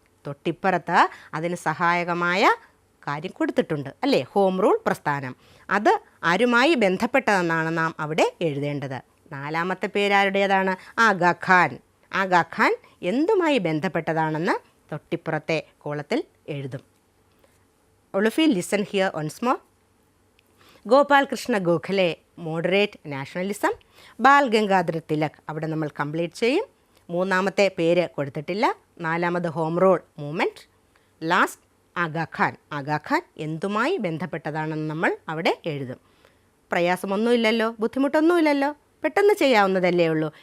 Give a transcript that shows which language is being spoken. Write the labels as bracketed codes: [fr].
[ml] തൊട്ടിപ്പുറത്ത് അതിന് സഹായകമായ കാര്യം കൊടുത്തിട്ടുണ്ട് അല്ലേ? ഹോം റൂൾ പ്രസ്ഥാനം. അത് ആരുമായി ബന്ധപ്പെട്ടതെന്നാണ് നാം അവിടെ എഴുതേണ്ടത്. നാലാമത്തെ പേരാരുടേതാണ്? ആഗാഖാൻ. ആഗാഖാൻ എന്തുമായി ബന്ധപ്പെട്ടതാണെന്ന് തൊട്ടിപ്പുറത്തെ കോളത്തിൽ എഴുതും. [en] All of you listen here once more. [ml] Gopal Krishna Gokhale moderate nationalism. ബാൽ ഗംഗാധര തിലക് അവിടെ നമ്മൾ കംപ്ലീറ്റ് ചെയ്യും. മൂന്നാമത്തെ പേര് കൊടുത്തിട്ടില്ല. നാലാമത് home rule movement. Last Aga Khan. Aga Khan എന്തുമായി ബന്ധപ്പെട്ടതാണെന്ന് നമ്മൾ അവിടെ എഴുതും. പ്രയാസമൊന്നുമില്ലല്ലോ? ബുദ്ധിമുട്ടൊന്നുമില്ലല്ലോ? പെട്ടെന്ന് ചെയ്യാവുന്നതല്ലേ ഉള്ളൂ.